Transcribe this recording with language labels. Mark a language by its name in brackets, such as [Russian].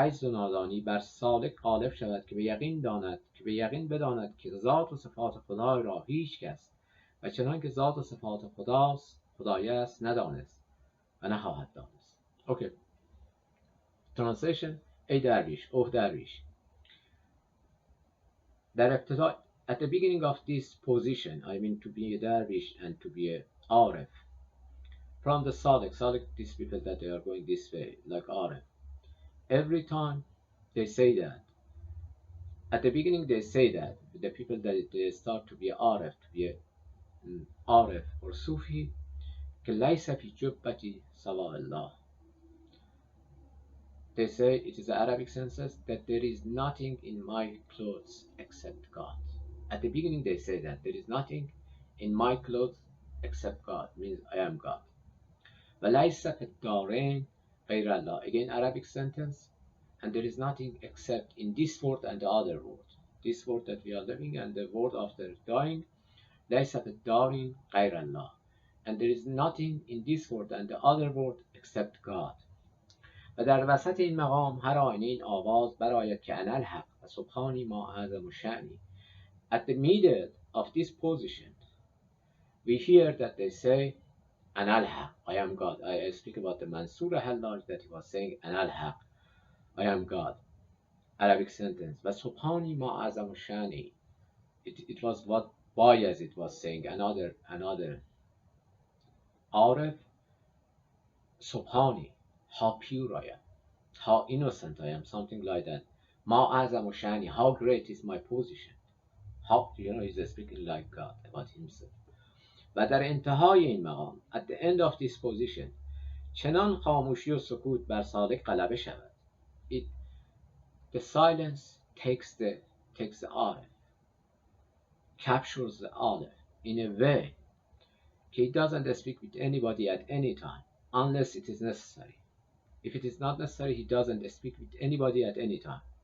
[Persian] نادانی بر سالک غالب شود که به یقین بداند که ذات و صفات خدای را هیچ کس و چنان که ذات و صفات خدای است ندانست و نخواهد دانست. [English] Okay. Translation. [Persian] ای درویش، اوه درویش، در ابتدا, [English] at the beginning of this position, I mean to be a dervish and to be a Aref, from the Sadiq, these people that they are going this way, like Aref, every time they say that, at the beginning they say that, the people that they start to be Aref, to be a Aref or Sufi, [Arabic] que laysa fi jubbati sawa Allah. [English] They say, it is the Arabic senses, that there is nothing in my clothes except God. At the beginning they say that there is nothing in my clothes except God, means I am God. [Arabic] وَلَيْسَ فِي الدَّارَيْنِ غَيْرَ اللَّهِ. [English] Again Arabic sentence, and there is nothing except in this world and the other world. This world that we are living and the world after dying, [Arabic] لَيْسَ فِي الدَّارَيْنِ غَيْرَ اللَّهِ. [English] And there is nothing in this world and the other world except God. [Persian] و در وسط این مقام هر آینه این آواز برآید که [Arabic] انا الحق و سبحانی ما اعظم الشأنی. [English] At the middle of this position, we hear that they say, Ana al-Haq, I am God. I speak about the Mansur Hallaj that he was saying, Ana al-Haq, I am God. Arabic sentence. [Arabic] و سبحانی ما اعظم الشأنی. [English] it was what Bayezid was saying, another Aref, Subhani, how pure I am, how innocent I am, something like that. [Arabic] Ma azam و shani, [English] how great is my position. How, he's speaking like God about himself. [Persian] و در انتهای این مقام, [English] at the end of this position, [Persian] چنان خاموشی و سکوت بر سالک غلبه شود. [English] The silence takes the Aref, captures the Aref in a way he doesn't speak with anybody at any time unless it is necessary. If it is not necessary, he doesn't speak with anybody at any time.